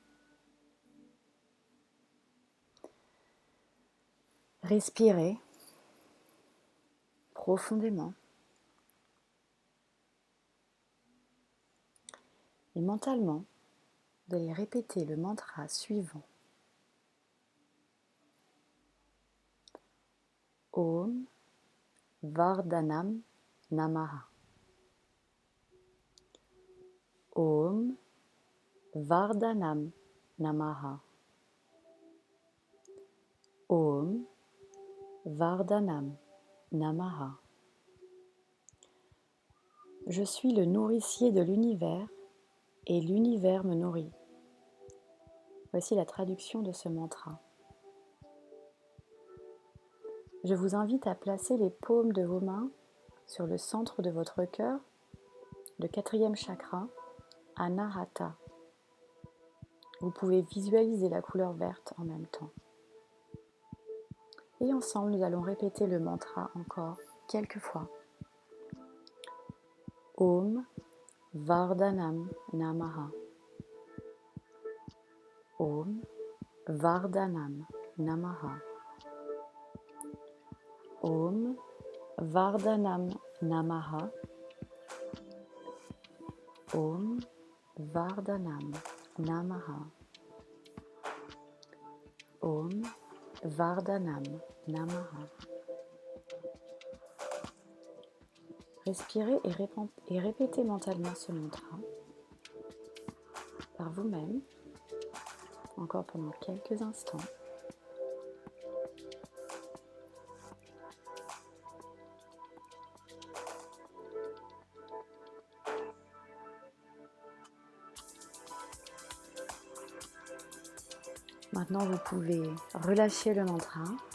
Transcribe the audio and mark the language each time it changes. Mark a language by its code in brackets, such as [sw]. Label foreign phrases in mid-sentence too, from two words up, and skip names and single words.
[fr] Respirez profondément. Et mentalement, vous allez répéter le mantra suivant. [sa] Om Vardhanam Namaha. Om Vardhanam Namaha. Om Vardhanam Namaha. [fr] Je suis le nourricier de l'univers et l'univers me nourrit. Voici la traduction de ce mantra. Je vous invite à placer les paumes de vos mains sur le centre de votre cœur, le 4e chakra, Anahata. Vous pouvez visualiser la couleur verte en même temps. Et ensemble, nous allons répéter le mantra encore quelques fois. [sa] Om Vardhanam Namaha. Om Vardhanam Namaha. Om Vardhanam Namaha. Om Vardhanam Namaha. Om Vardhanam Namaha. [fr] Respirez et répétez mentalement ce mantra par vous-même, encore pendant quelques instants. Maintenant, vous pouvez relâcher le mantra.